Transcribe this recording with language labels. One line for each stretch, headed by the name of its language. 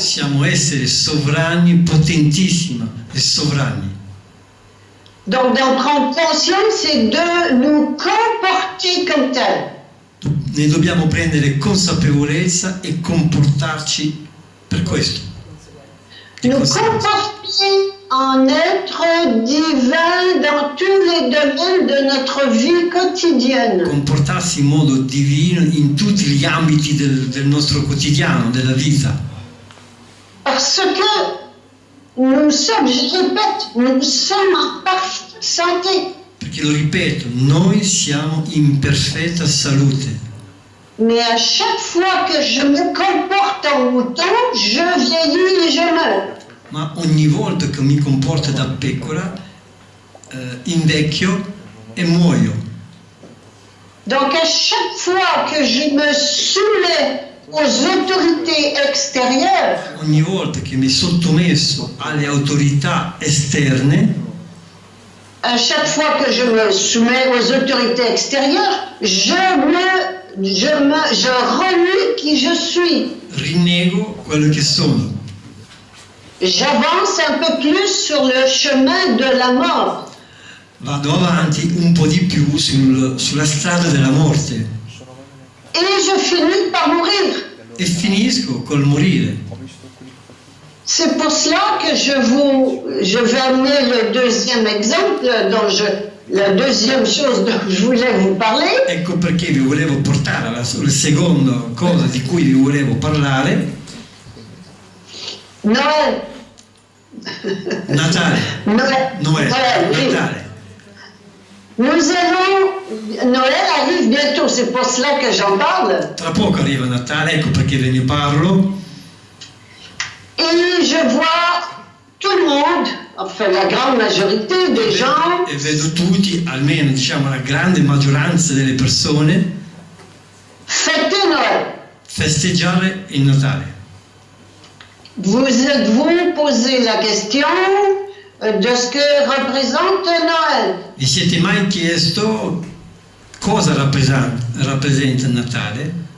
Italian: Siamo esseri sovrani, potentissimi e sovrani.
French: Donc d'en prendre conscience, c'est de nous comporter comme tels.
Italian: Ne dobbiamo prendere consapevolezza e comportarci per questo.
French: Nous comporter en être divin dans tous les domaines de notre vie quotidienne.
Italian: Comportarsi in modo divino in tutti gli ambiti del nostro quotidiano, della vita.
French: Parce que nous sommes, je répète, nous sommes en parfaite santé.
Italian: Perché lo ripeto, noi siamo in perfetta salute.
French: Mais à chaque fois que je me comporte en mouton, je vieillis et je meurs.
Italian: Ma ogni volta che mi comporto da pecora, invecchio e muoio.
French: Donc à chaque fois que je me soumets aux autorités extérieures,
Italian: Ogni volta che mi sottomesso alle autorità esterne,
French: à chaque fois que je me soumets aux autorités extérieures, je renie qui je suis.
Italian: rinnego quello che sono.
French: J'avance un peu plus sur le chemin de la mort.
Italian: Vado avanti un po' di più sulla strada della morte
French: Et je finis par mourir.
Italian: e finisco col morire.
French: C'est pour cela que je vais amener le deuxième exemple, la deuxième chose dont je voulais vous parler.
Italian: Ecco perché vi volevo portare alla seconda cosa di cui vi volevo parlare.
French: Noël.
Italian: Natale.
French: Noël, oui.
Italian: Natale.
French: Noël arrive bientôt, c'est pour cela que j'en parle.
Italian: Tra poco arriva Natale, ecco perché ve ne parlo.
French: Et je vois tout le monde, enfin la grande majorité des gens,
Italian: E vedo tutti, almeno diciamo la grande maggioranza delle persone,
French: fêter Noël.
Italian: festeggiare il Natale.
French: Vous êtes-vous posé la question de ce que représente Noël?
Italian: Vi siete mai chiesto cosa rappresenta il Natale?